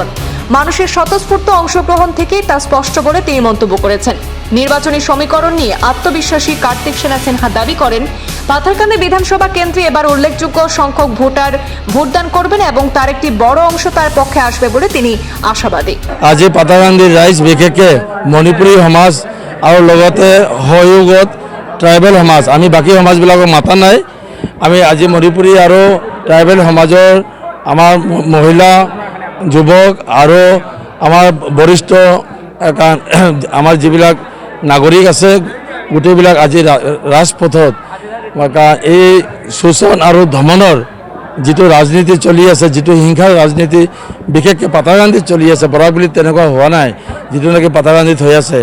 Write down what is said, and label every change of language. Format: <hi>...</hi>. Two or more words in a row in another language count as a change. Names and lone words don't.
<bn>মানুষের স্বতঃস্ফূর্ত অংশগ্রহণ থেকেই তা স্পষ্ট বলে তিনি মন্তব্য করেছেন। নির্বাচনী সমীকরণ নিয়ে আত্মবিশ্বাসী কার্তিক সেনা সিনহা দাবি করেন, পাথারকান্দি বিধানসভা কেন্দ্রে এবার উল্লেখযোগ্য সংখ্যক ভোটার ভোটদান করবেন এবং তার একটি বড় অংশ তার পক্ষে আসবে বলে তিনি আশাবাদী।</bn> <as>আজি পাথারকান্দিৰ ৰাইজ বিশেষকৈ মণিপুৰী সমাজ আৰু লগতে সহযোগত ট্ৰাইবেল সমাজ, আমি বাকী সমাজবিলাকক মাতা নাই। আমি আজি মণিপুৰী আৰু ট্ৰাইবেল সমাজৰ আমাৰ মহিলা, যুৱক আৰু আমাৰ বৰিষ্ঠ আমাৰ যিবিলাক নাগৰিক আছে গোটেইবিলাক আজি ৰাজপথত এই শোষণ আৰু দমনৰ যিটো ৰাজনীতি চলি আছে, যিটো হিংসাৰ ৰাজনীতি বিশেষকৈ পাথাৰকান্দিত চলি আছে, বৰাক বুলি তেনেকুৱা হোৱা নাই যিটো নেকি পাথাৰকান্দিত হৈ আছে।</as>